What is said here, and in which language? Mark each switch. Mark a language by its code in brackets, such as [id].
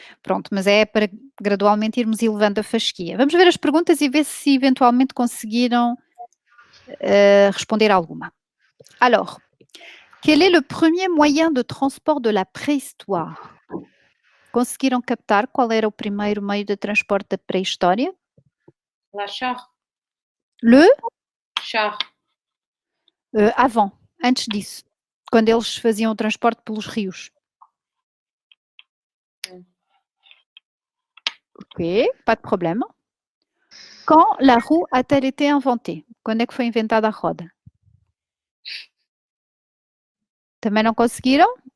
[pt] Pronto, mas é para gradualmente irmos elevando a fasquia. Vamos ver as perguntas e ver se eventualmente conseguiram responder alguma. [fr] Alors, quel est le premier moyen de transport de la préhistoire? [pt] Conseguiram captar qual era o primeiro meio de transporte da pré-história? [fr] La char. Le Char. avant, [pt] antes disso, quando eles faziam o transporte pelos rios. [fr] Ok, pas de problème. Quand la roue a-t-elle été inventée? [pt] Quando é que foi inventada a roda? Também não conseguiram?